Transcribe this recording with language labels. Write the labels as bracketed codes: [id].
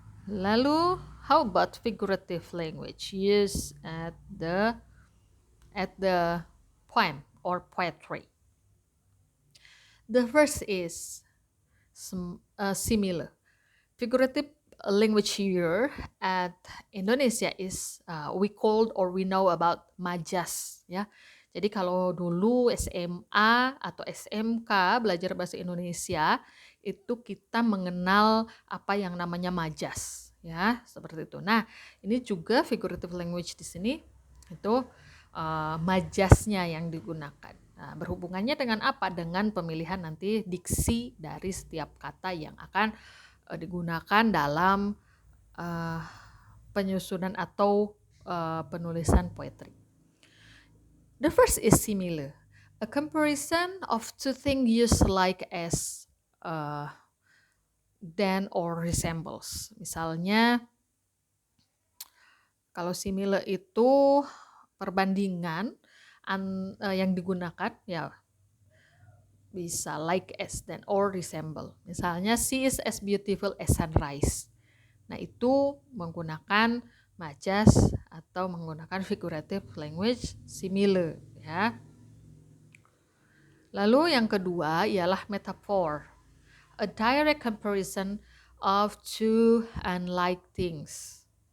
[en] Lalu, how about figurative language used at the poem or poetry? The first is similar. Figurative language here at Indonesia is we called or we know about majas ya. [id] Jadi kalau dulu SMA atau SMK belajar bahasa Indonesia itu kita mengenal apa yang namanya majas ya, seperti itu. Nah, ini juga figurative language di sini itu majasnya yang digunakan. Nah, berhubungannya dengan apa? Dengan pemilihan nanti diksi dari setiap kata yang akan digunakan dalam penyusunan atau penulisan poetry. [en] The first is similar, a comparison of two things used like as than or resembles. [id] Misalnya kalau similar itu perbandingan yang digunakan ya bisa like as, than, or resemble. Misalnya [en] she is as beautiful as sunrise. [id] Nah, itu menggunakan majas atau menggunakan figurative language similar ya. Lalu yang kedua ialah metaphor. [en] A direct comparison of two unlike things.